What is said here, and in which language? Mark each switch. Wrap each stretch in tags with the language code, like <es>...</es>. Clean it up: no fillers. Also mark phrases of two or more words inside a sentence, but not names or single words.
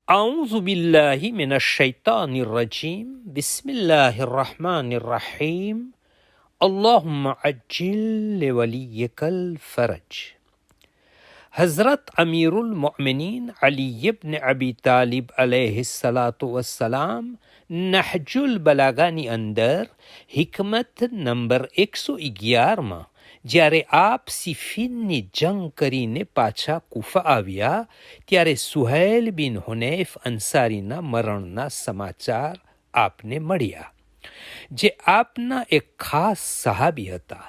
<ar>أعوذ بالله من الشيطان الرجيم بسم الله الرحمن الرحيم اللهم عجل لوليك الفرج.</ar> <gu>હઝરત અમીરુલ મોમિનીન અલી ઇબ્ન અબી તાલિબ અલૈહિસ્સલામ નહજુલ બલાગાની અંદર હિકમત નંબર 111માં જ્યારે આપ સિફીનની જંગ કરીને પાછા કુફા આવ્યા ત્યારે સુહૈલ બિન હુનૈફ અંસારીના મરણના સમાચાર આપને મળ્યા, જે આપના એક ખાસ સહાબી હતા.</gu>